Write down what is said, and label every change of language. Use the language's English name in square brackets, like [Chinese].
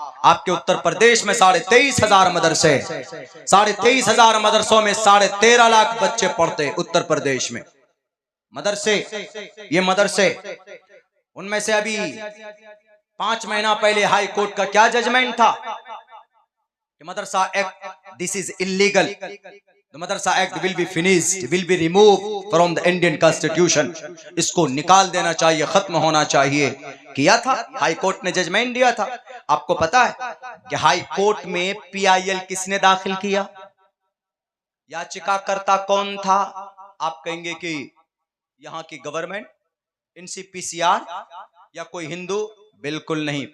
[Urdu] آپ کے اتر پردیش میں 23,500 مدرسے، 23,500 مدرسوں میں 13.5 لاکھ بچے پڑھتے اتر پردیش میں مدرسے. یہ مدرسے ان میں سے ابھی 5 مہینہ پہلے ہائی کورٹ کا کیا ججمنٹ تھا کہ مدرسہ act [English] This is illegal. The Madrasa Act will be finished, will be removed from the Indian Constitution. [Urdu] اس کو نکال دینا چاہیے، ختم ہونا چاہیے. کیا تھا ہائی کورٹ نے ججمنٹ دیا تھا. آپ کو پتا ہے کہ ہائی کورٹ میں PIL کس نے داخل کیا؟ یاچکا کرتا کون تھا؟ آپ کہیں گے کہ یہاں کی گورنمنٹ، NCPCR یا کوئی ہندو؟ بالکل نہیں.